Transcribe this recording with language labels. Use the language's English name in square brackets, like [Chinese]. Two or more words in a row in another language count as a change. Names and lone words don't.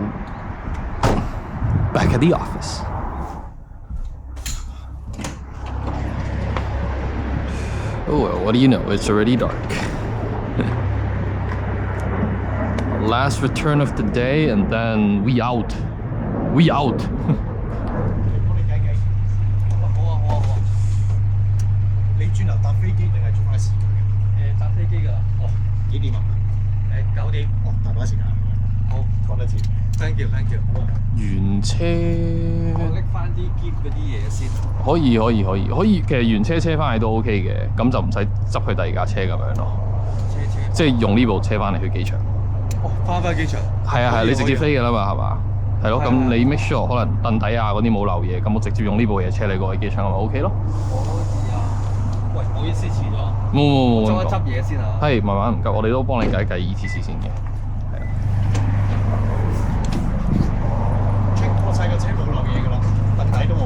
[English] Back at the office. Oh well, what do you know? It's already dark. Last return of the day, and then we out. We out. [Cantonese] 你轉頭搭飛機定係做翻時間嘅？搭飛機㗎。哦，幾點啊？9點。哦，大把時間。好，講得切。 [English] Thank you， thank you。 [Cantonese] 好啊。原車。我拎翻啲篋嗰啲嘢先。可以，其實原車車翻去都 OK 嘅，咁就唔使執去第二架車咁樣咯。即係用呢部車翻嚟去機場。哦，翻機場。係啊，你直接飛㗎啦嘛，係嘛？係咯，咁你 [English] make sure [Cantonese] 可能凳底啊嗰啲冇漏嘢，咁我直接用呢部嘢車你過去機場咪 OK 咯。喂，唔好意思遲咗。冇。執一執嘢先啊。係，慢慢唔急，我哋都幫你計 ETC 先嘅。係啊。 check 過晒個車冇漏嘢㗎啦，凳底都冇。